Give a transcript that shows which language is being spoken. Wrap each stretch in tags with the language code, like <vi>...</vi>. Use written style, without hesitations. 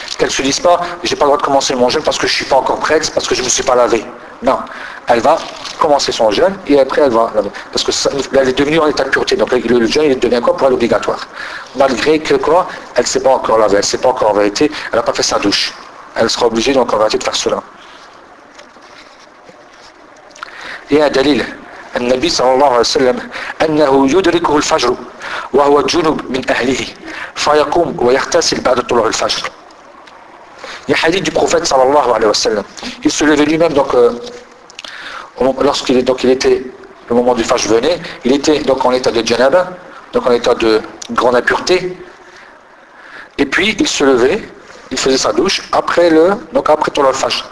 <fr>Qu'elle ne se dise pas, j'ai pas le droit de commencer mon jeûne parce que je ne suis pas encore prête, parce que je ne me suis pas lavé. Non. Elle va commencer son jeûne et après elle va laver. Parce que ça, elle est devenue en état de pureté. Donc le jeûne, il devient quoi pour elle obligatoire. Malgré que quoi, elle ne s'est pas encore lavée, elle ne s'est pas encore en vérité, elle n'a pas fait sa douche. Elle sera obligée donc en vérité de faire cela. Et un dalil.</fr> <ar>النبي صلى الله عليه وسلم أنه يدركه الفجر وهو جنب من أهله فيقوم ويغتسل بعد طلوع الفجر.</ar> <fr>Il y a un hadith du prophète</fr> <ar>صلى الله عليه وسلم.</ar> <fr>Il se levait lui-même donc lorsqu'il était le moment du fajr venait, il était donc en état de janaba, donc en état de grande impureté. Et puis il se levait, il faisait sa douche après</fr> <ar>طلوع الفجر.</ar>